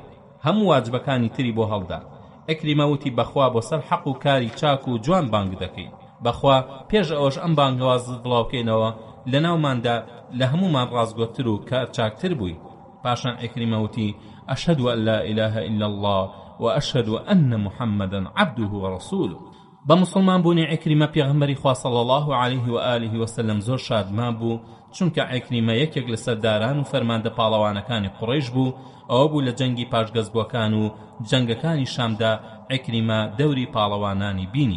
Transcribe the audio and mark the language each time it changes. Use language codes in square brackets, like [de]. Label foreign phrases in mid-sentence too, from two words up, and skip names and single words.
[ckb] هەموو واجبەکانی تری بۆ هەڵدا. عیکریمە وتی بەخوا بۆ سەر حەق و کاری چاک و جوان بانگ دەکەی. بەخوا پێش ئەوەش ئەم بانگەوازت بڵاوکەینەوە لە ناوماندا لە هەمومان ڕازگۆتر و کار چاکتر بووی. پاشان عیکریمە وتی [ar] ئەشهەدو ئەن لا ئیلاهە ئیلا الله وأشهد أن محمدا عبده ورسوله. [ckb] بمسلمان بوونی عیکریمە پێغەمبەری خوا [ar] صلی الله علیه و آله و سلم [ckb] زۆر شادمان بوو، چونکە عیکریمە یەکێک لە سەرداران و فەرماندە پاڵەوانەکانی قوڕەیش بوو. ئەوە بوو لە جەنگی پاشگەزبووەکان و جەنگەکانی شامدا عیکریمە دەوری پاڵەوانانی بینی.